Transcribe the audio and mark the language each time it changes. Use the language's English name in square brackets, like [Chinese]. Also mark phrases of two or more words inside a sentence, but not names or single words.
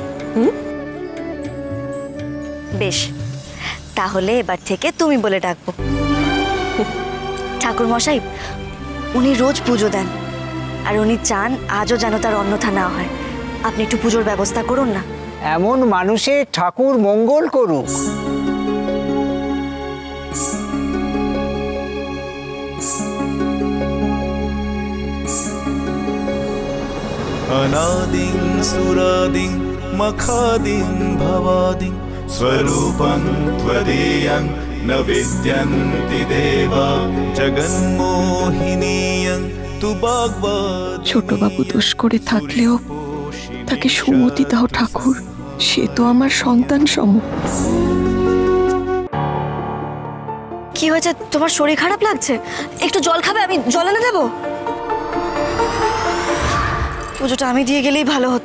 [Bangla] বেশ, তাহলে এবার থেকে তুমি বলে ডাকবো। ঠাকুর মশাই, উনি রোজ পুজো দেন, আর উনি চান আজও যেন তার অন্যথা না হয়। আপনি একটু পুজোর ব্যবস্থা করুন না। এমন মানুষের ঠাকুর মঙ্গল করুক। [Sanskrit] अनादिं सुरादिं मखादिं भवादिं स्वरूपं त्वदीयं न विद्यन्ति देवा जगन्मोहिनीयं तु भागवत। [Bangla] ছোটবাবু দোষ করে থাকলেও তাকে সুমতি দাও ঠাকুর, সে তো আমার সন্তান সম। কি হয়েছে? তোমার শরীর খারাপ লাগছে? একটু জল খাবে? আমি জল এনে দেবো। পুজোটা আমি দিয়ে গেলেই ভালো হতো।